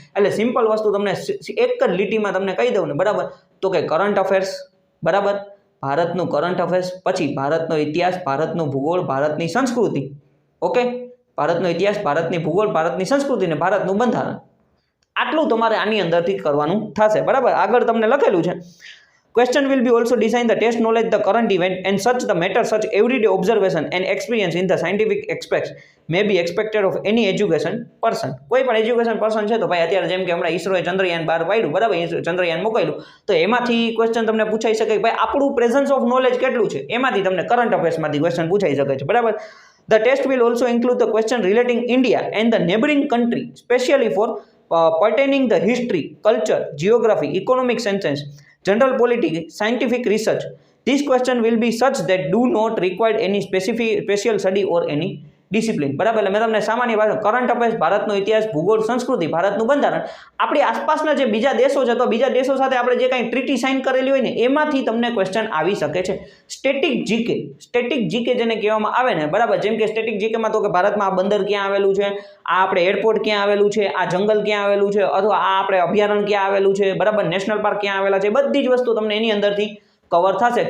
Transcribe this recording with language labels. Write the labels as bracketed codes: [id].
[gu] એટલે સિમ્પલ વસ્તુ તમને એક જ લીટીમાં તમને કહી દઉં ને, બરાબર, તો કે કરંટ અફેર્સ, બરાબર, ભારતનું કરંટ અફેર્સ, પછી ભારતનો ઇતિહાસ, ભારતનું ભૂગોળ, ભારતની સંસ્કૃતિ. ઓકે, ભારતનો ઇતિહાસ, ભારતની ભૂગોળ, ભારતની સંસ્કૃતિ ને ભારતનું બંધારણ. આટલું તમારે આની અંદરથી કરવાનું થશે, બરાબર. આગળ તમને લખેલું છે [en] question will be also design the test knowledge the current event and such the matter such everyday observation and experience in the scientific aspects may be expected of any education person. [gu] કોઈ પણ education person છે તો ભાઈ અત્યારે જેમ કે હમણાં ઈસરોએ ચંદ્રયાન 12 પાડ્યું, બરાબર, ચંદ્રયાન મોકલ્યું, તો એમાંથી ક્વેશ્ચન તમને પૂછાઈ શકે ભાઈ આપણું પ્રેઝન્સ ઓફ નોલેજ કેટલું છે, એમાંથી તમને કરંટ અફેર્સમાંથી ક્વેશ્ચન પૂછાઈ શકે છે, બરાબર. [en] The test will also include the question relating India and the neighboring country, especially for pertaining the history, culture, geography, economic science, general politics, scientific research. This question will be such that do not require any special study or any discipline, બરાબર. [gu] એટલે મેં તમને સામાન્ય ભાષા current affairs, ભારતનો ઇતિહાસ, ભૂગોળ, સંસ્કૃતિ, ભારતનું બંધારણ, આપણી આસપાસના જે બીજા દેશો છે તો બીજા દેશો સાથે આપણે જે કાંઈ ટ્રીટી સાઇન કરેલી હોય ને એમાંથી તમને ક્વેશ્ચન આવી શકે છે. સ્ટેટિક જીકે જેને કહેવામાં આવે ને, બરાબર, જેમ કે સ્ટેટિક જીકેમાં તો કે ભારતમાં આ બંદર ક્યાં આવેલું છે, આ આપણે એરપોર્ટ ક્યાં આવેલું છે, આ જંગલ ક્યાં આવેલું છે, અથવા આ આપણે અભયારણ્ય ક્યાં આવેલું છે, બરાબર, નેશનલ પાર્ક ક્યાં આવેલા છે, બધી જ વસ્તુ તમને એની અંદરથી કવર થશે.